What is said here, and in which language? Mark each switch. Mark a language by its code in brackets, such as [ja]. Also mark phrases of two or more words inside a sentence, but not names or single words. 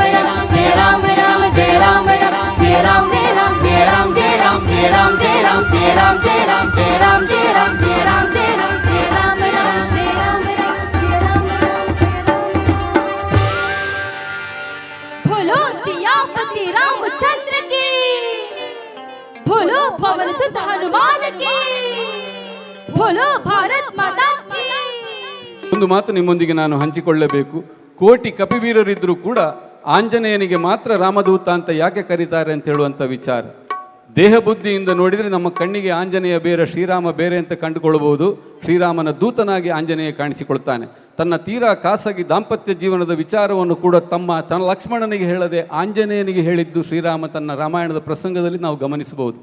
[hi] राम सिया राम राम जय राम राम सिया राम जय राम जय राम जय राम जय राम जय राम जय राम जय राम जय राम जय राम जय राम जय राम जय राम राम जय राम राम सिया राम राम बोलो सियापति रामचंद्र की बोलो पवन सुत हनुमान की बोलो भारत माता की [kn] ಒಂದು ಮಾತು ನಿಮ್ಮೊಂದಿಗೆ ನಾನು ಹಂಚಿಕೊಳ್ಳಬೇಕು. ಕೋಟಿ ಕಪಿವೀರರಿದ್ದರೂ ಕೂಡ ಆಂಜನೇಯನಿಗೆ ಮಾತ್ರ ರಾಮದೂತ ಅಂತ ಯಾಕೆ ಕರೀತಾರೆ ಅಂತ ಹೇಳುವಂಥ ವಿಚಾರ. ದೇಹ ಬುದ್ಧಿಯಿಂದ ನೋಡಿದರೆ ನಮ್ಮ ಕಣ್ಣಿಗೆ ಆಂಜನೇಯ ಬೇರೆ ಶ್ರೀರಾಮ ಬೇರೆ ಅಂತ ಕಂಡುಕೊಳ್ಳಬಹುದು. ಶ್ರೀರಾಮನ ದೂತನಾಗಿ ಆಂಜನೇಯ ಕಾಣಿಸಿಕೊಳ್ತಾನೆ. ತನ್ನ ತೀರಾ ಖಾಸಗಿ ದಾಂಪತ್ಯ ಜೀವನದ ವಿಚಾರವನ್ನು ಕೂಡ ತನ್ನ ಲಕ್ಷ್ಮಣನಿಗೆ ಹೇಳದೆ ಆಂಜನೇಯನಿಗೆ ಹೇಳಿದ್ದು ಶ್ರೀರಾಮ ತನ್ನ ರಾಮಾಯಣದ ಪ್ರಸಂಗದಲ್ಲಿ ನಾವು ಗಮನಿಸಬಹುದು.